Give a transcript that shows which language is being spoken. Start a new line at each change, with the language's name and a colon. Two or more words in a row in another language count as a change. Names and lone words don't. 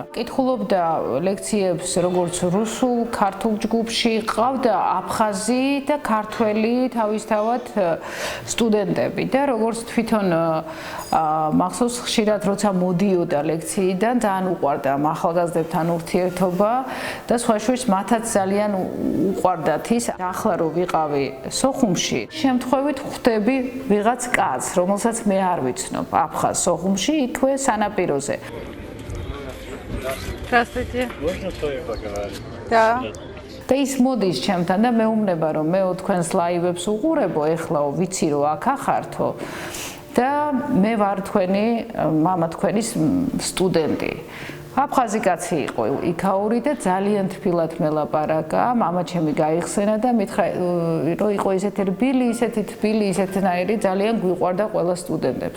Georgian: კითხულობდა ლექციებს როგორც რუსულ, ქართულ ჯგუფში, ყავდა აფხაზი და ქართველი თავისთავად სტუდენტები და როგორც თვითონ მახსოვს ხშირად როცა მოდიოდა ლექციიდან, ძალიან უყვარდა ახალგაზრდებთან ურთიერთობა და სხვა შორის მათაც ძალიან უყვარდათ ის. ახლა რო ვიყავი სოხუმში, შემთხვევით ხვდები ვიღაც კაცს, რომელსაც მე არ ვიცნობ. აფხაზ სოხუმში იქვე სანაპიროზე. Здравствуйте.
Russian: Можно с вами поговорить? Да.
Georgian: და ის მოდის ჩემთან და მეუბნება რომ მე თქვენს ლაივებს უყურებო, ეხლაო ვიცი რომ აქ ახართო. და მე ვარ თქვენი მამა თქვენის სტუდენტი. აფხაზი კაცი იყო იქაური და ძალიან თბილად მელაპარაკა, მამა ჩემი გაიხსენა და მითხრა რომ იყო ისეთი რბილი, ისეთი თბილი, ისეთნაირი, ძალიან გვიყვარდა ყველა სტუდენტებს.